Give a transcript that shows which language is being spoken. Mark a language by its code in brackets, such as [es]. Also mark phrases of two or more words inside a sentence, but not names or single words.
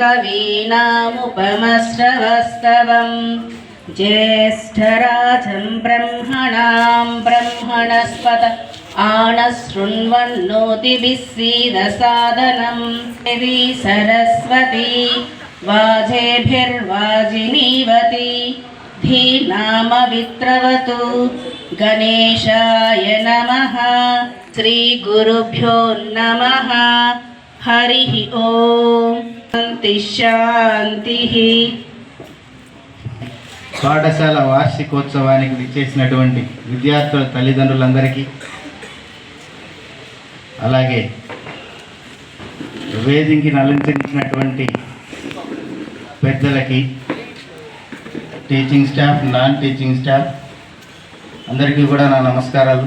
[sa] कवीनामुपमश्रवस्तवं ज्येष्ठराजं ब्रह्मणां ब्रह्मणस्पत आनशृण्वन्नोतिभिः सीदसादनं देवी सरस्वती वाजेभिर्वाजिनीवती धीनामवित्रवतु गणेशाय नमः. श्री गुरुभ्यो नमः. हरिः ओम. शान्तिः. [te] పాఠశాల వార్షికోత్సవానికి విచ్చేసినటువంటి విద్యార్థుల తల్లిదండ్రులందరికీ, అలాగే వేదికని అలంకరించినటువంటి పెద్దలకి, [en] teaching staff, non teaching staff [te] అందరికీ కూడా నా నమస్కారాలు.